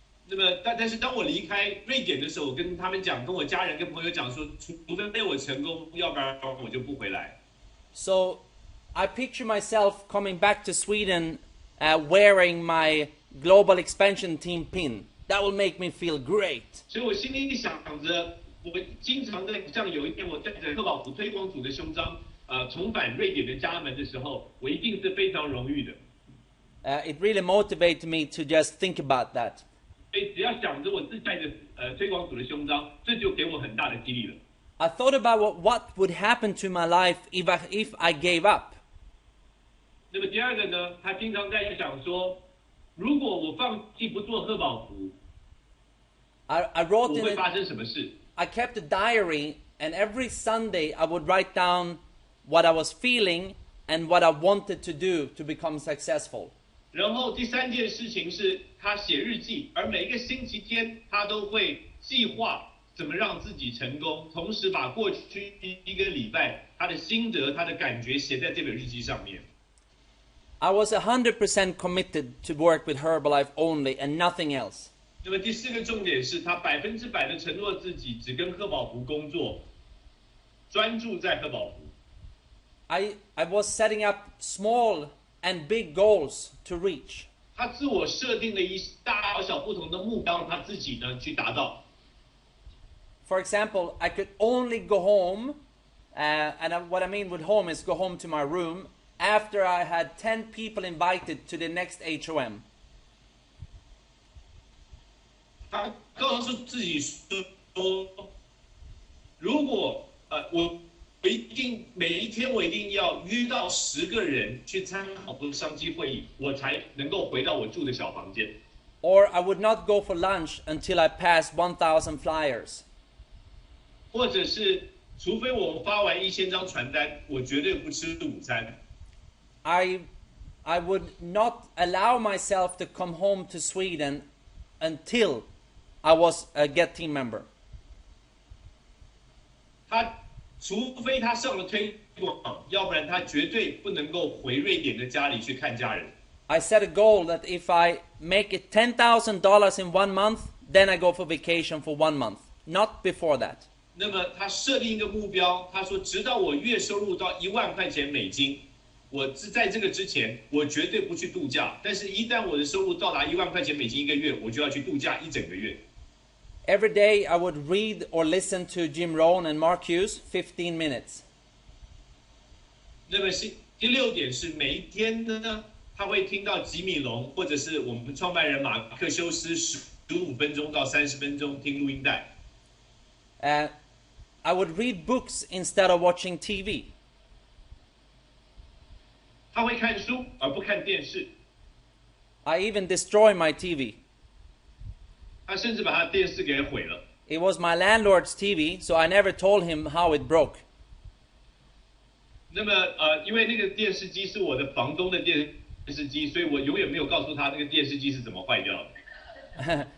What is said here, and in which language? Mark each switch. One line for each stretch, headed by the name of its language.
Chinese: 那么，但是当我离开瑞典的时候，我跟他们讲，跟我家人、跟朋友讲说，除非我成功，要不然我就不回来。
English: So I picture myself coming back to Sweden wearing my global expansion team pin. That will make me feel great.
Chinese: 所以我心里想着，我经常在像有一天我带着贺宝福推广组的胸章，重返瑞典的家门的时候，我一定是非常荣誉的。
English: It really motivated me to just think about that.
Chinese: 所以只要想着我自带着推广组的胸章，这就给我很大的激励了。
English: I thought about what would happen to my life if I gave up.
Chinese: 那么第二个呢，他经常在想说，如果我放弃不做贺宝福，
English: I wrote
Chinese: 我
English: in
Chinese: 会
English: it,
Chinese: 发生什么事？
English: I kept a diary and every Sunday I would write down what I was feeling and what I wanted to do to become successful.
Chinese: 然后第三件事情是他写日记，而每一个星期天他都会计划怎么让自己成功，同时把过去一个礼拜他的心得、他的感觉写在这本日记上面。
English: I was 100% committed to work with Herbalife only and nothing else.
Chinese: 那么第四个重点是他100%的承诺自己只跟贺宝福工作，专注在贺宝福。
English: I was setting up small and big goals to reach.
Chinese: 他自我设定了一大小不同的目标，他自己呢去达到。
English: For example, I could only go home, what I mean with home is go home to my room, after I had 10 people invited to the next HOM.
Chinese: 他告诉自己说，如果我一定每一天我一定要约到10个人去参加好多商机会议，我才能够回到我住的小房间。
English: Or I would not go for lunch until I passed 1,000 flyers.
Chinese: 或者是，除非我发完1000张传单，我绝对不吃午餐。
English: I would not allow myself to come home to Sweden until I was a GET team member.
Chinese: 他除非他上了推广，要不然他绝对不能够回瑞典的家里去看家人。
English: I set a goal that if I make it $10,000 in 1 month, then I go for vacation for 1 month, not before that.
Chinese: 那么他设定一个目标，他说，直到我月收入到1万块钱美金，我在这个之前，我绝对不去度假。但是，一旦我的收入到达1万块钱美金1个月，我就要去度假1整个月。
English: Every day I would read or listen to Jim Rohn and Mark Hughes 15 minutes.
Chinese: 那么第6点是每一天呢，他会听到吉米龙或者是我们创办人马克修斯15分钟到30分钟听录音带。
English: I would read books instead of watching TV.
Chinese: 他会看书而不看电视。
English: I even destroy my TV.
Chinese: 他甚至把他的电视给毁了。
English: It was my landlord's TV, so I never told him how it broke.
Chinese: 那么因为那个电视机是我的房东的电视机，所以我永远没有告诉他那个电视机是怎么坏掉的。